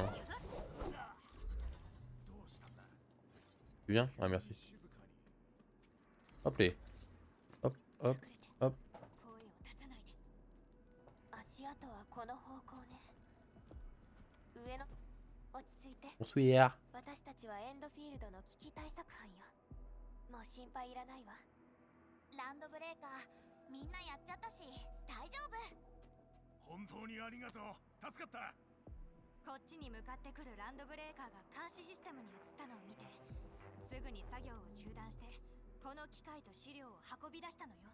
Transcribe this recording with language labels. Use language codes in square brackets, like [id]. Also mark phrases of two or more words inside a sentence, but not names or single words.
[fr] Hein. Tu viens? Ah, merci. Hop, les. Hop, hop, hop. Bonsoir. [ja] 私たちはエンドフィールドの危機対策班よ。もう心配いらないわ。ランドブレーカー、みんなやっちゃったし、大丈夫。本当にありがとう。助かった。こっちに向かってくるランドブレーカーが監視システムに移ったのを見て、すぐに作業を中断して、この機械と資料を運び出したのよ。